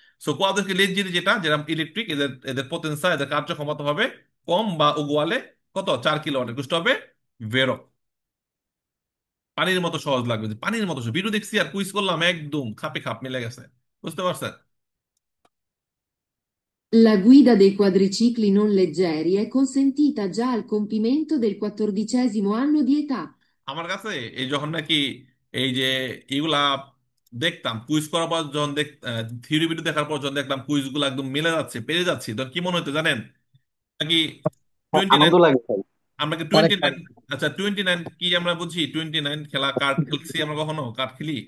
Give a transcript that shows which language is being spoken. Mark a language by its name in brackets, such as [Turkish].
[Bangla] So কোয়াদেরকে লেঞ্জির যেটা, যেটা electric, এদের এদের পটেনশিয়াল, এদের কার্যক্ষমতা হবে কম বা উগুয়ালে কত? 4 কিলোওয়াটের কুষ্ট হবে ভেরো। পানির মতো সহজ লাগবে, যে পানির মতো সহজ। ভিডিও দেখছি আর কুইজ করলাম, একদম খাপে খাপ মিলে গেছে। বুঝতে পারছেন? [Italian] La guida dei quadricicli non leggeri è consentita già al compimento del 14° anno di età. [Bangla] আমার কাছে এই যখন নাকি এই যে এগুলা দেখতাম কুইজ করার পর, যখন থিওরি ভিডিও দেখার পর যখন দেখলাম কুইজ গুলো একদম মিলে যাচ্ছে, পেরে যাচ্ছি, তখন কি মনে হতো জানেন? [English] নাকি twenty nine, [Bangla] আনন্দ লাগে ভাই। আমরা কি অনেক 29, আচ্ছা 29 কি আমরা বুঝি? 29 খেলা, কার্ড খেলছি আমরা, কখনো কার্ড খেলি?